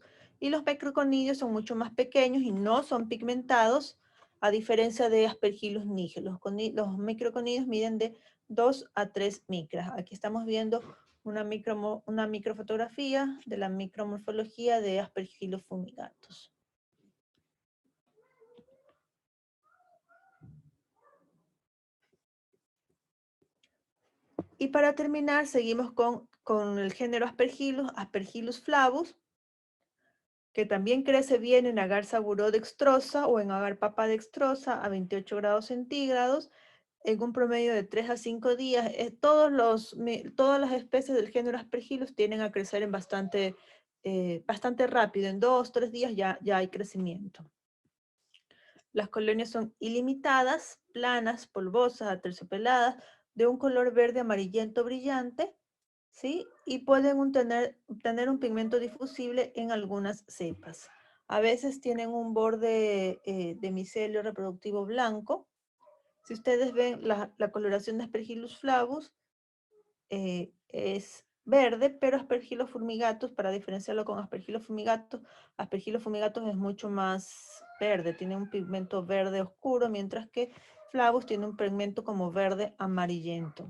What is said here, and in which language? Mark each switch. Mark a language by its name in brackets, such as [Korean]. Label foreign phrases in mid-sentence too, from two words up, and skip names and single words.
[Spanish] Y los microconidios son mucho más pequeños y no son pigmentados, a diferencia de Aspergillus niger. Los microconidios miden de 2 a 3 micras. Aquí estamos viendo una microfotografía de la micromorfología de Aspergillus fumigatus. Y para terminar, seguimos con el género Aspergillus, Aspergillus flavus, que también crece bien en agar saburodextrosa o en agar papadextrosa a 28 grados centígrados, en un promedio de 3 a 5 días. Todas las especies del género Aspergillus tienden a crecer en bastante rápido, en 2 o 3 días ya hay crecimiento. Las colonias son ilimitadas, planas, polvosas, aterciopeladas, de un color verde amarillento brillante, ¿sí? Y pueden tener un pigmento difusible en algunas cepas. A veces tienen un borde de micelio reproductivo blanco. Si ustedes ven la coloración de Aspergillus flavus, es verde, pero Aspergillus fumigatus, para diferenciarlo con Aspergillus fumigatus es mucho más verde, tiene un pigmento verde oscuro, mientras que flavus tiene un pigmento como verde amarillento.